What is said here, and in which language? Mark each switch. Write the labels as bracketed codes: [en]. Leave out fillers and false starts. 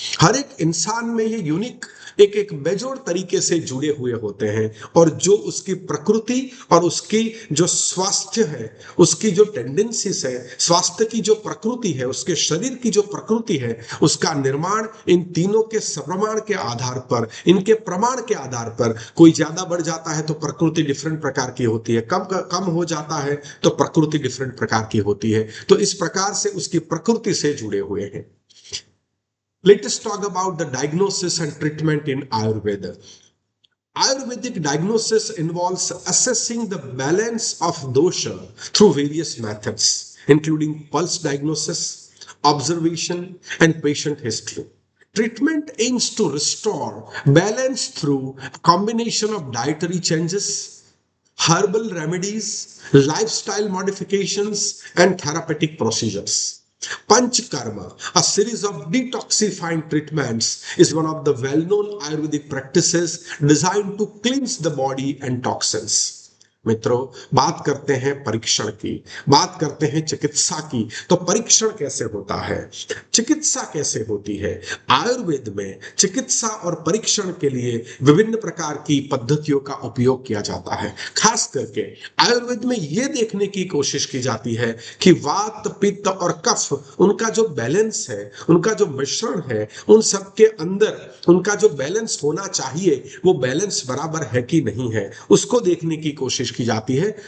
[hi] हर एक इंसान में ये यूनिक एक एक बेजोड़ तरीके से जुड़े हुए होते हैं, और जो उसकी प्रकृति और उसकी जो स्वास्थ्य है, उसकी जो टेंडेंसीज है, स्वास्थ्य की जो प्रकृति है, उसके शरीर की जो प्रकृति है, उसका निर्माण इन तीनों के प्रमाण के आधार पर, इनके प्रमाण के आधार पर, कोई ज्यादा बढ़ जाता है तो प्रकृति डिफरेंट प्रकार की होती है, कम कम हो जाता है तो प्रकृति डिफरेंट प्रकार की होती है। तो इस प्रकार से उसकी प्रकृति से जुड़े हुए हैं। [en] Let us talk about the diagnosis and treatment in Ayurveda. Ayurvedic diagnosis involves assessing the balance of dosha through various methods, including pulse diagnosis, observation, and patient history. Treatment aims to restore balance through a combination of dietary changes, herbal remedies, lifestyle modifications, and therapeutic procedures. Panchkarma, a series of detoxifying treatments, is one of the well-known Ayurvedic practices designed to cleanse the body and toxins. [hi] मित्रों, बात करते हैं परीक्षण की, बात करते हैं चिकित्सा की। तो परीक्षण कैसे होता है, चिकित्सा कैसे होती है? आयुर्वेद में चिकित्सा और परीक्षण के लिए विभिन्न प्रकार की पद्धतियों का उपयोग किया जाता है। खास करके आयुर्वेद में यह देखने की कोशिश की जाती है कि वात, पित्त और कफ, उनका जो बैलेंस है, उनका जो मिश्रण है, उन सब के अंदर उनका जो बैलेंस होना चाहिए वो बैलेंस बराबर है कि नहीं है, उसको देखने की कोशिश की जाती है।